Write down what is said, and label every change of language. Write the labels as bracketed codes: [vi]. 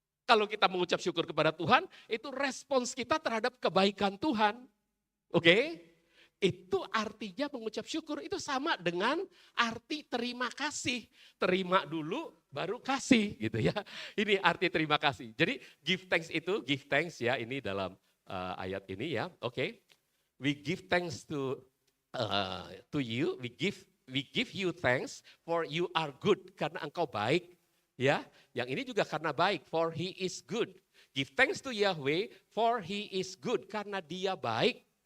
[id] Kalau kita mengucap syukur kepada Tuhan, itu respons kita terhadap kebaikan Tuhan. Oke? Itu artinya mengucap syukur itu sama dengan arti terima kasih. Terima dulu baru kasih gitu ya. Ini arti terima kasih. Jadi give thanks ya ini dalam ayat ini ya. Oke. [en] We give thanks to you. We give you thanks for you are good [id] karena engkau baik. Ya, yang ini juga karena baik, [en] for he is good. Give thanks to Yahweh, for he is good, [id] karena dia baik.